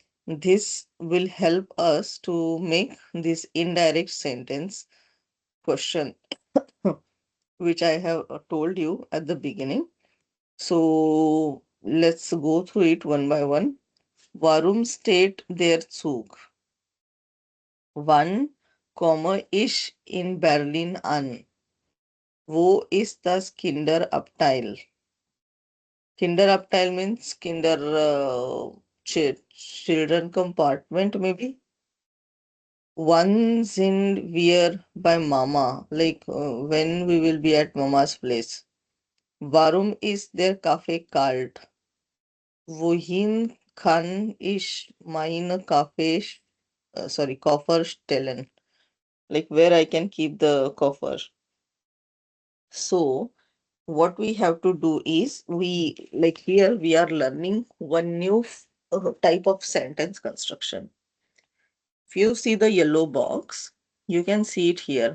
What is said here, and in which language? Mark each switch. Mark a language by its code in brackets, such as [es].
[en] This will help us to make this indirect sentence question, which I have told you at the beginning. So let's go through it one by one. [de] Warum steht der Zug? Wann komme ich in Berlin an? Wo ist das Kinderabteil? [en] Kinderabteil means children compartment maybe. [de] Wann sind wir bei Mama? [en] Like when we will be at Mama's place. [de] Warum ist der Kaffee kalt? Wohin kann ich meine Koffer stellen? [en] Like where I can keep the coffer. So what we have to do is here we are learning one new type of sentence construction. If you see the yellow box, you can see it here.